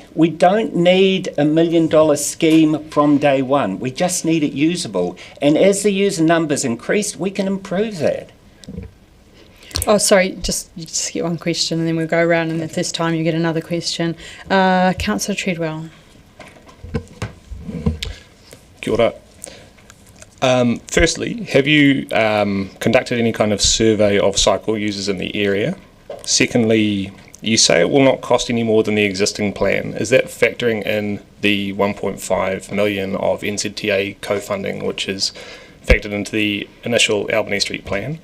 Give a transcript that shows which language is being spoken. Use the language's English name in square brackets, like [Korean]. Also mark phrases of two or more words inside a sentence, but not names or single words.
[English] We don't need $1 million scheme from day one. We just need it usable. And as the user numbers increase, we can improve that. Oh, sorry, you just get one question and then we'll go around, and if this time you get another question. Councillor Treadwell. [Māori] Kia ora. [English] Firstly, have you conducted any kind of survey of cycle users in the area? Secondly, you say it will not cost any more than the existing plan. Is that factoring in the 1.5 million of NZTA co-funding, which is factored into the initial Albany Street plan?